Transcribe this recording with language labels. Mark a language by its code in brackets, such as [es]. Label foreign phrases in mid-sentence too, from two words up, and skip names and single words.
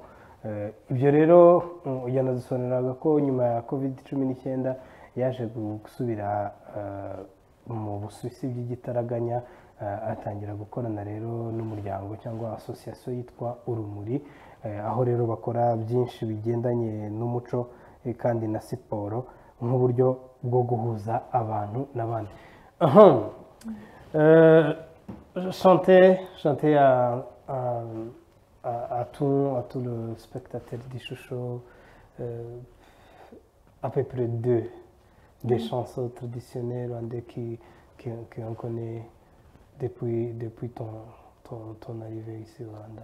[rw] Ibyo rero yanadusobanuriraga ko nyuma ya covid-19 yaje gusubira mu Busuwisi by'igitaraganya, atangira gukorana rero n'umuryango cyangwa association yitwa Urumuri, aho rero bakora byinshi bigendanye n'umuco kandi na siporo nk'uburyo bwo guhuza abantu n'abandi. [fr] Chanter à tout le spectateur d'Ishusho à peu près des chansons traditionnelles qu'on connaît depuis ton arrivée ici au Rwanda.